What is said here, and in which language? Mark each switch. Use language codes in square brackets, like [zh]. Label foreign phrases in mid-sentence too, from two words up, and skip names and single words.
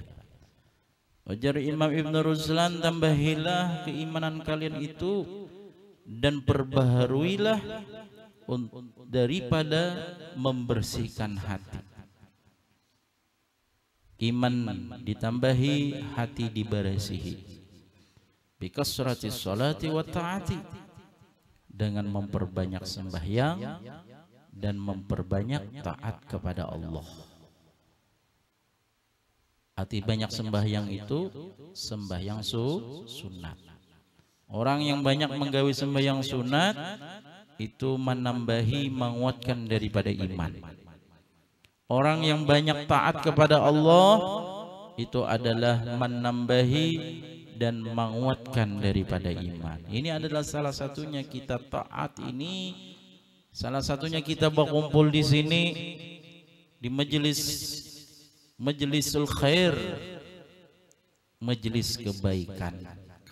[id] Wajar Imam Ibnu Ruslan, tambahilah keimanan kalian itu dan perbaharuilah daripada membersihkan hati. Iman ditambahi, hati dibersihi. [ar] Bikasrati sholati wa ta'ati, [id] dengan memperbanyak sembahyang dan memperbanyak taat kepada Allah. Arti banyak sembahyang itu sembahyang sunat. Orang yang banyak menggawi sembahyang sunat itu menambahi, menguatkan daripada iman. Orang yang banyak taat kepada Allah itu adalah menambahi dan menguatkan daripada iman. Ini adalah salah satunya kita taat ini, salah satunya kita berkumpul di sini di [ar] majlisul khair, [id] majelis kebaikan.